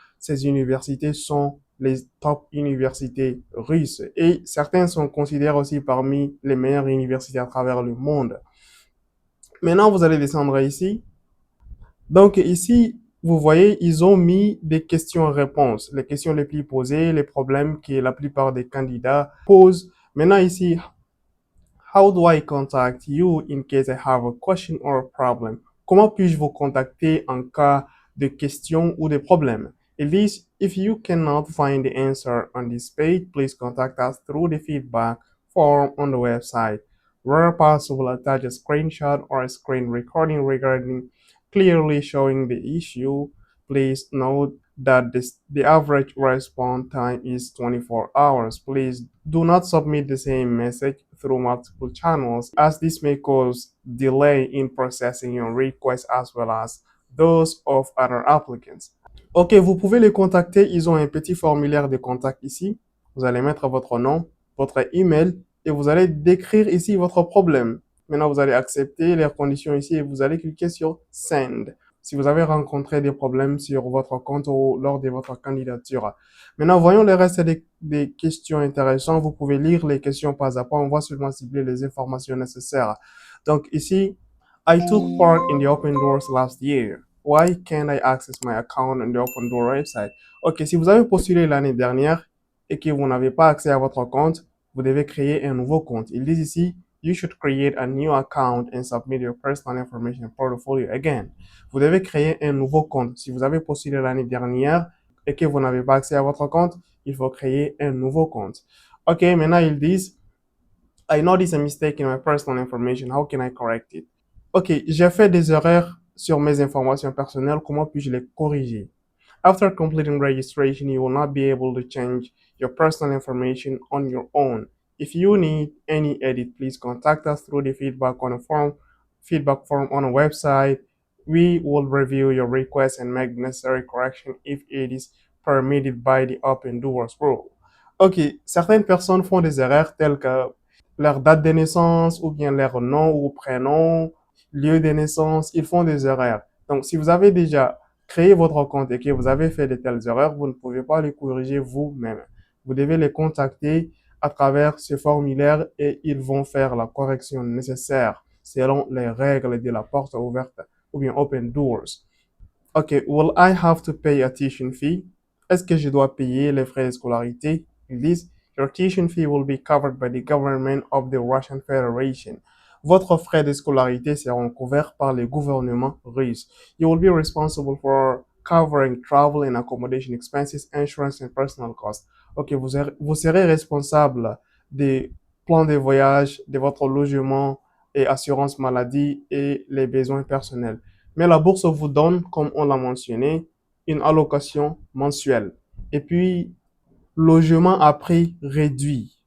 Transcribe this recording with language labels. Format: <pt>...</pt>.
<fr>Ces universités sont les top universités russes et certaines sont considérées aussi parmi les meilleures universités à travers le monde. Maintenant, vous allez descendre ici. Donc ici, vous voyez, ils ont mis des questions-réponses, les questions les plus posées, les problèmes que la plupart des candidats posent. Maintenant ici,</fr> <en>how do I contact you in case I have a question or a problem?</en> <fr>Comment puis-je vous contacter en cas de question ou de problème?</fr> <en>It is, if you cannot find the answer on this page, please contact us through the feedback form on the website. Where possible, attach a screenshot or a screen recording regarding clearly showing the issue. Please note that the average response time is 24 hours. Please do not submit the same message through multiple channels as this may cause delay in processing your request as well as those of other applicants.</en> <fr>Ok, vous pouvez les contacter. Ils ont un petit formulaire de contact ici. Vous allez mettre votre nom, votre email et vous allez décrire ici votre problème. Maintenant, vous allez accepter les conditions ici et vous allez cliquer sur Send si vous avez rencontré des problèmes sur votre compte ou lors de votre candidature. Maintenant, voyons le reste des questions intéressantes. Vous pouvez lire les questions pas à pas. On va seulement cibler les informations nécessaires. Donc ici,</fr> <en>I took part in the Open Doors last year. Why can't I access my account on the Open Door website?</en> <fr>Ok, si vous avez postulé l'année dernière et que vous n'avez pas accès à votre compte, vous devez créer un nouveau compte. Ils disent ici,</fr> <en>you should create a new account and submit your personal information portfolio again.</en> <fr>Vous devez créer un nouveau compte. Si vous avez postulé l'année dernière et que vous n'avez pas accès à votre compte, il faut créer un nouveau compte. Ok, maintenant ils disent,</fr> <en>I noticed a mistake in my personal information. How can I correct it?</en> <fr>Ok, j'ai fait des erreurs sur mes informations personnelles. Comment puis-je les corriger?</fr> <en>After completing registration, you will not be able to change your personal information on your own. If you need any edit, please contact us through the feedback form on a website. We will review your request and make necessary correction if it is permitted by the Open Doors rule.</en> <fr>Ok, certaines personnes font des erreurs telles que leur date de naissance ou bien leur nom ou prénom, lieu de naissance, ils font des erreurs. Donc, si vous avez déjà créé votre compte et que vous avez fait de telles erreurs, vous ne pouvez pas les corriger vous-même. Vous devez les contacter à travers ce formulaire et ils vont faire la correction nécessaire selon les règles de la porte ouverte ou bien Open Doors.</fr> <en>Ok, will I have to pay a tuition fee?</en> <fr>Est-ce que je dois payer les frais de scolarité? Ils disent,</fr> <en>your tuition fee will be covered by the government of the Russian Federation.</en> <fr>Votre frais de scolarité seront couverts par le gouvernement russe.</fr> <en>You will be responsible for covering travel and accommodation expenses, insurance and personal costs.</en> <fr>Ok, vous serez responsable des plans de voyage, de votre logement et assurance maladie et les besoins personnels. Mais la bourse vous donne, comme on l'a mentionné, une allocation mensuelle. Et puis, logement à prix réduit.</fr>